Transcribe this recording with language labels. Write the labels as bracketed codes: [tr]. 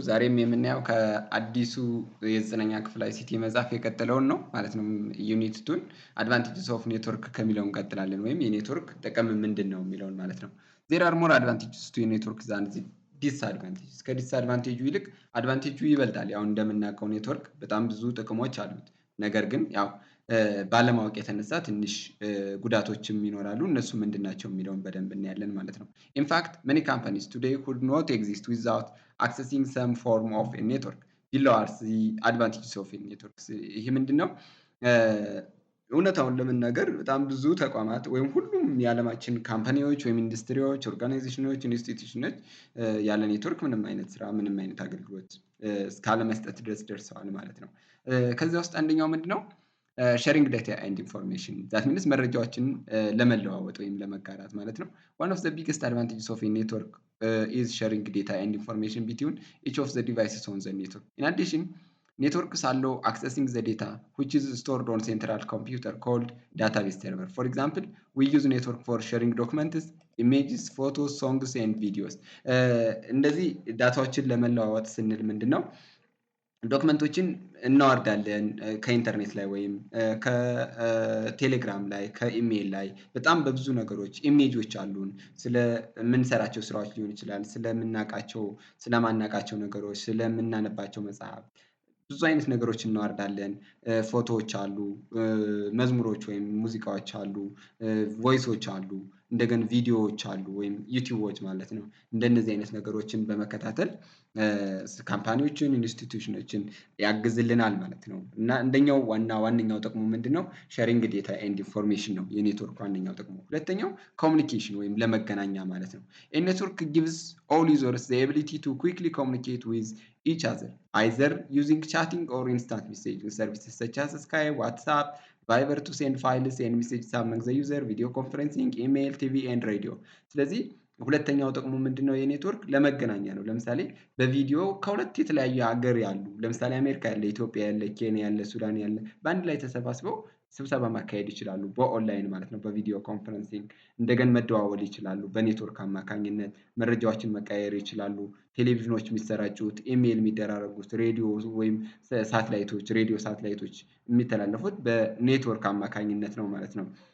[am] ዛሬም የምናየው ከአዲሱ የዘጠነኛ ክፍል አይሲቲ መጽሐፍ የቀጠለውን ነው ማለት ነው። [en] ዩኒት ቱን አድቫንቴጅስ ኦፍ ኔትወርክ [am] ከሚለው እንቀጥላለን ወይም የኔትወርክ ጥቅም ምንድነው የሚለውን ማለት ነው። [en] ዜር አር ሞር አድቫንቴጅስ ቱ ኔትወርክ ዛን ዲስአድቫንቴጅስ [am] ከዲስአድቫንቴጁ ይልቅ አድቫንቴጁ ይበልጣል። ያው እንደምናውቀው ኔትወርክ በጣም ብዙ ጥቅሞች አሉት። ነገር ግን ያው ባለማወቅ የተነሳ ትንሽ ጉዳቶችም ይኖራሉ። እነሱ ምንድን ናቸው የሚለውን በደንብ እናያለን ማለት ነው። [en] ኢንፋክት መኒ ካምፓኒስ ቱዴይ ኩድ ኖት ኤግዚስት ዊዛውት accessing some form of a network. below are the advantages of a network. [am] ይሄ ምንድነው? እውነታውን ለመናገር በጣም ብዙ ተቋማት ወይም ሁሉም የዓለማችን ካምፓኒዎች ወይም ኢንዱስትሪዎች፣ ኦርጋናይዜሽኖች፣ ኢንስቲትዩሽኖች ያለ ኔትወርክ ምንም አይነት ስራ ምንም አይነት አገልግሎት እስካለመስጠት ድረስ ደርሰዋል ማለት ነው። ከዚያ ውስጥ አንደኛው ምንድነው? [en] ሼሪንግ ዳታ ኤንድ ኢንፎርሜሽን ዛት ሚንስ [am] መረጃዎችን ለመለዋወጥ ወይም ለመጋራት ማለት ነው። [en] ዋን ኦፍ ዘ ቢገስት አድቫንቴጅስ ኦፍ ኤ ኔትወርክ is sharing data and information between each of the devices on the network. In addition, networks allow accessing the data which is stored on central computer called database server. For example, we use network for sharing documents, images, photos, songs and videos. [am] እንደዚህ ዳታዎችን ለመለዋወጥ ስንል ምንድነው? ዶክመንቶችን እናወርዳለን ከኢንተርኔት ላይ ወይም ከቴሌግራም ላይ ከኢሜይል ላይ በጣም በብዙ ነገሮች ኢሜጆች አሉን ስለምንሰራቸው ስራዎች ሊሆን ይችላል ስለምናውቃቸው ስለማናውቃቸው ነገሮች ስለምናነባቸው መጽሐፍ ብዙ አይነት ነገሮች እናወርዳለን። ፎቶዎች አሉ፣ መዝሙሮች ወይም ሙዚቃዎች አሉ፣ ቮይሶች አሉ፣ እንደገና ቪዲዮዎች አሉ ወይም ዩቲዩቦች ማለት ነው። እንደነዚህ አይነት ነገሮችን በመከታተል ካምፓኒዎችን ኢንስቲትዩሽኖችን ያግዝልናል ማለት ነው። እና እንደኛው ዋነኛው ጥቅሙ ምንድነው? [en] ሼሪንግ ዴታ ኤንድ ኢንፎርሜሽን [am] ነው የኔትወርክ ዋነኛው ጥቅሙ። ሁለተኛው ኮሚኒኬሽን ወይም ለመገናኛ ማለት ነው። [en] ኤ ኔትወርክ gives all users the ability to quickly communicate with each other either using chatting or instant messaging services such as Skype, WhatsApp, Viber to send files and messages among the user, video conferencing, email, TV and radio. [am] ስለዚህ ሁለተኛው ጥቅሙ ምንድነው? የኔትወርክ ለመገናኛ ነው። ለምሳሌ በቪዲዮ ከሁለት የተለያዩ ሀገር ያሉ ለምሳሌ አሜሪካ ያለ፣ ኢትዮጵያ ያለ፣ ኬንያ ያለ፣ ሱዳን ያለ በአንድ ላይ ተሰባስበው ስብሰባ ማካሄድ ይችላሉ በኦንላይን ማለት ነው። በቪዲዮ ኮንፈረንሲንግ እንደገና መደዋወል ይችላሉ። በኔትወርክ አማካኝነት መረጃዎችን መቀያየር ይችላሉ። ቴሌቪዥኖች የሚሰራጩት፣ ኢሜይል የሚደራረጉት፣ ሬዲዮ ወይም ሳተላይቶች ሬዲዮ ሳተላይቶች የሚተላለፉት በኔትወርክ አማካኝነት ነው ማለት ነው።